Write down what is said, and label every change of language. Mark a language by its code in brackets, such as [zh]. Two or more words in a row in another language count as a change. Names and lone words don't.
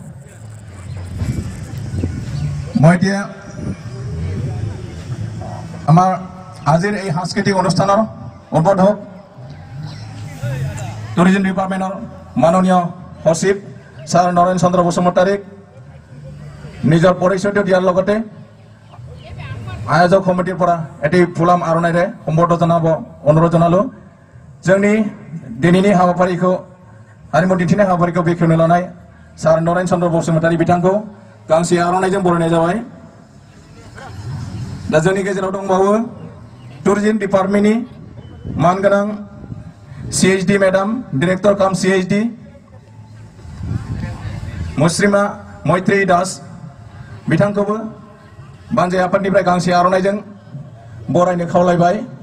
[as] মই এতিয়া আমাৰ আজিৰ এই সাংস্কৃতিক অনুষ্ঠানৰ উদ্বোধক টুরিজম ডিপার্টমেন্টৰ মাননীয় সচিব স্যার নরেন চন্দ্র বসুমতাৰীক নিজৰ পৰিচয় দিয়াৰ লগতে আয়োজক কমিটিৰ পৰা এটি ফুলাম আৰণাইৰে সম্বৰ্ধনা জনাব অনুৰোধ জনালো [brx] जोंनि दिनैनि हाबाफारिखौ हारिमु दिन्थिनाय हाबाफारिखौ बेखेवनो लानाय सार नरेन चन्द्र बसुमतारी बिथांखौ गांसे आर'नाइजों बरायनाय जाबाय दा जोंनि गेजेराव दंबावो टुरिजम डिपार्टमेन्टनि मानगोनां सीएचडी मेडाम डाइरेक्टर काम सीएचडी मुस्रिमा मैत्री दास बिथांखौबो बानजाय आफादनिफ्राय गांसे आर'नाइजों बरायनो खावलायबाय